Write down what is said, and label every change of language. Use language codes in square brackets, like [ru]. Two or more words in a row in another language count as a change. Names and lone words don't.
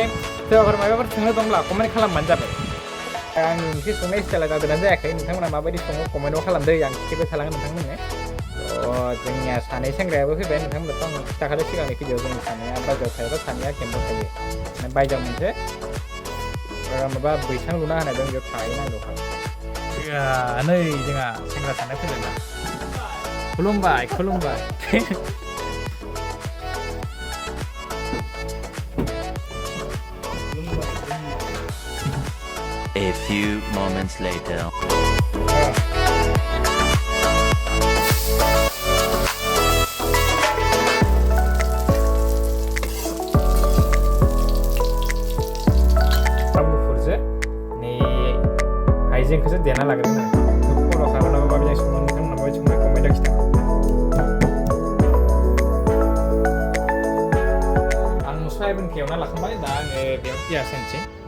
[brx] सोरबाफोर माबाफोर सोंनो दंब्ला कमेन्ट खालामबानो जाबाय आंनि ओंख्रि संनाय स्टाइला जादोंना जायाखै नोंथांमोना माबायदि सङो कमेन्टआव खालामदो आं खिथिबाय थालांगोन नोंथांमोननो जोंनिया सानै सेंग्रायाबो फैबाय नोंथांमोनाथ' आं खिथाखादों सिगांनि भिडिअ जोंनि सानैया बायजोआव थायोबा सानैया केम्पआव थायो बायजोआव मोनसे माबा बैसां लुना होनाय दं बेयाव थाहैनांगौ नै जोंहा सेंग्रा सानै फैबाय ना खुलुमबाय [en] A few moments later. [brx] हाइजेंखौसो देना लाग्रोदों खर' खालामनाबो माबायदि सङो नोंथांमोना माबायदि सङो कमेन्टआव खिथा आं सयाबिनखौ एवना लाखांबाय दा आङो बेयाव पियास होनोसै